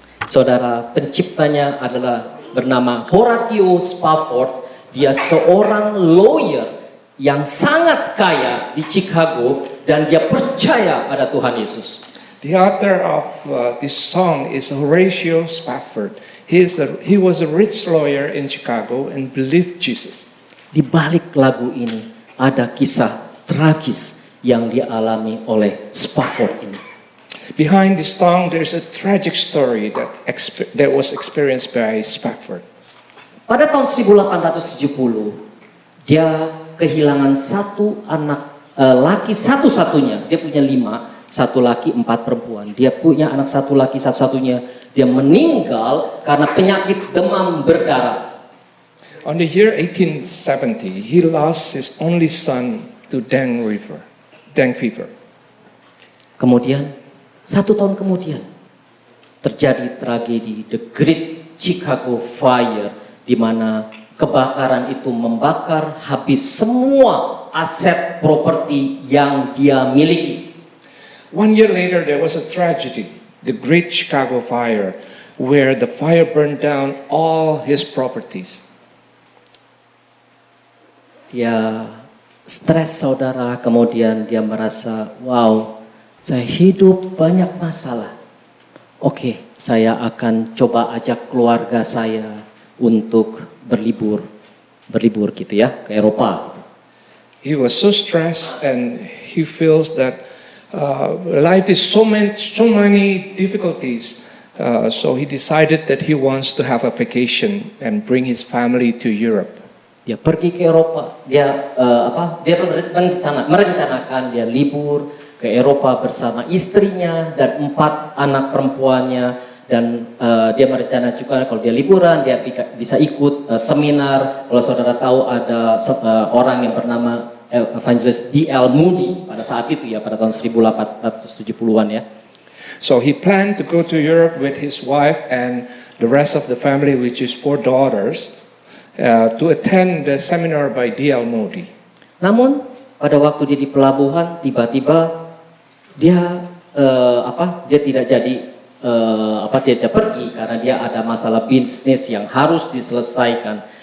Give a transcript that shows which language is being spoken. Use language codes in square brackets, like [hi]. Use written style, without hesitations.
[id] Saudara, penciptanya adalah bernama Horatio Spafford. Dia seorang lawyer yang sangat kaya di Chicago dan dia percaya pada Tuhan Yesus. [en] The author of this song is Horatio Spafford. He was a rich lawyer in Chicago and believed Jesus. [id] Di balik lagu ini ada kisah tragis yang dialami oleh Spafford ini. [en] Behind this song, there's a tragic story that was experienced by Spafford. [id] Pada tahun 1870, dia kehilangan satu anak laki satu-satunya. Dia punya 5, 1 laki 4 perempuan. Dia punya anak 1 laki satu-satunya. Dia meninggal karena penyakit demam berdarah. [en] On the year 1870, he lost his only son to dengue fever. [id] Kemudian 1 tahun kemudian terjadi tragedi The Great Chicago Fire, di mana kebakaran itu membakar habis semua aset properti yang dia miliki. [en] 1 year later, there was a tragedy, the Great Chicago Fire, where the fire burned down all his properties. [id] Dia stres saudara, kemudian dia merasa, wow, saya hidup banyak masalah. Oke, saya akan coba ajak keluarga saya untuk berlibur gitu ya, ke Eropa. [en] He was so stressed, and he feels that life is so many difficulties. So he decided that he wants to have a vacation and bring his family to Europe. [id] Dia pergi ke Eropa. Dia Dia merencanakan dia libur ke Eropa bersama istrinya dan 4 anak perempuannya. Dan dia merencanakan juga kalau dia liburan dia bisa ikut seminar. Kalau saudara tahu ada orang yang bernama Evangelist D.L. Moody pada saat itu ya, pada tahun 1870-an ya. [en] So he planned to go to Europe with his wife and the rest of the family, which is 4 daughters, to attend the seminar by D.L. Moody. [id] Namun pada waktu dia di pelabuhan tiba-tiba dia dia tidak jadi tidak pergi karena dia ada masalah bisnis yang harus diselesaikan.